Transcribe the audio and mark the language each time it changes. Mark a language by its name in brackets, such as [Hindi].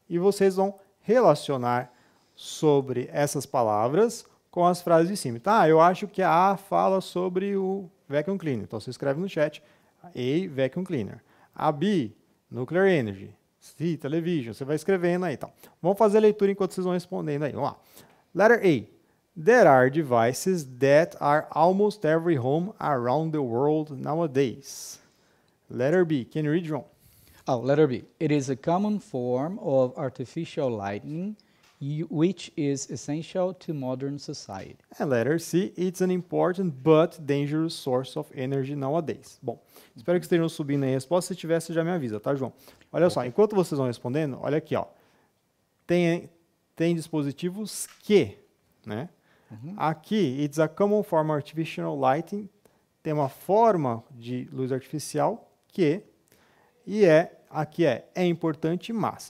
[Portuguese] E vocês vão relacionar sobre essas palavras com as frases de cima. Tá, eu acho que a A fala sobre o vacuum cleaner. Então, você escreve no chat A, vacuum cleaner. A B, nuclear energy. C, television. Você vai escrevendo aí. Então. Vamos fazer a leitura enquanto vocês vão respondendo aí. Vamos lá. [English] Letter A. There are devices that are almost every home around the world nowadays. Letter B. Can you read, João? Letter B. It is a common form of artificial lighting which is essential to modern society. And letter C, it's an important but dangerous source of energy nowadays. [Portuguese] Bom, espero que estejam subindo aí a resposta. Se tiver, você já me avisa, tá, João? Olha só, enquanto vocês vão respondendo, olha aqui, ó. Tem dispositivos que, né? Aqui, [English] it's a common form of artificial lighting, [Portuguese] tem uma forma de luz artificial que, aqui é importante, mas.